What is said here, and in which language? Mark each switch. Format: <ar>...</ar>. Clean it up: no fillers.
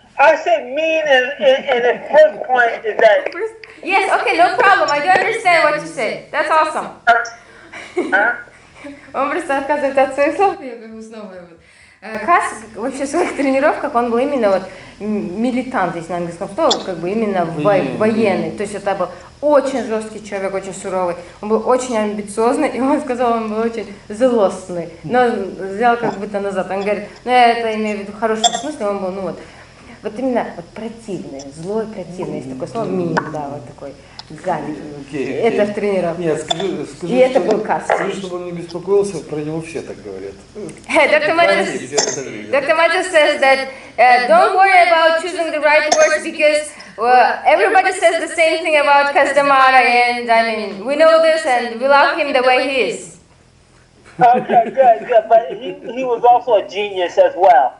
<en>I said mean, and the first point is that... Yes, okay, no problem. I do understand what you said. That's awesome.</en> <ru>Он просто отказывается от своих слов, я как бы снова вот. Кас вообще в своих тренировках, он был именно вот милитант, если на английском слове, как бы именно военный. То есть это был очень жесткий человек, очень суровый. Он был очень амбициозный, и он сказал, он был очень злостный. Но взял как будто назад. Он говорит, ну я это имею в виду в хорошем смысле, он был, ну вот именно вот противный, злой противный. Есть такое слово мин, да, вот такой. Гадкий. Это в тренировке. Нет, скажи, и это был Кас. Скажи, чтобы он не беспокоился, про него все так говорят.</ru> <en>Dr. Mathis says that don't worry about choosing the right words because everybody says the same thing about Kasa Д Амато, and I mean, we know this and we love him the way he is. Okay, good. But he was also a genius as well.</en>